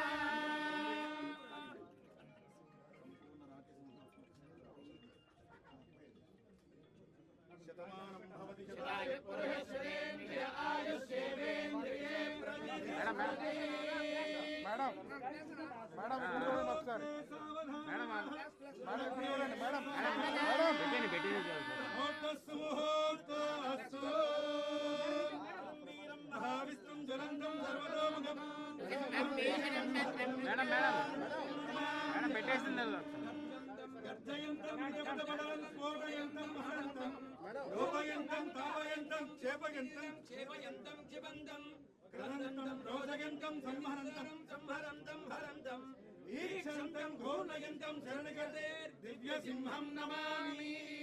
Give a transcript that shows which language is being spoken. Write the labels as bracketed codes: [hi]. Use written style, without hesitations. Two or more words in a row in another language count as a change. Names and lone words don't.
[sa] शतमानं भवति शतायु पुरुषेन्द्रिय आयुष्येवेन्द्रिये [te] मैडम ఒకసారి మేడం [sa] महाविष्णुं ज्वलन्तं सर्वतोमुखं [te] మేడం పెట్టేసింది [sa] गर्जयन्तं निजपदबलं स्फोटयन्तं हरन्तं लोपयन्तं तापयन्तं क्षेपयन्तं क्षिपन्तं क्रदन्तं रोदयन्तं संहरन्तं हरन्तं ईक्षन्तं घोर्णयन्तं शरणगते दिव्यसिंहं नमामि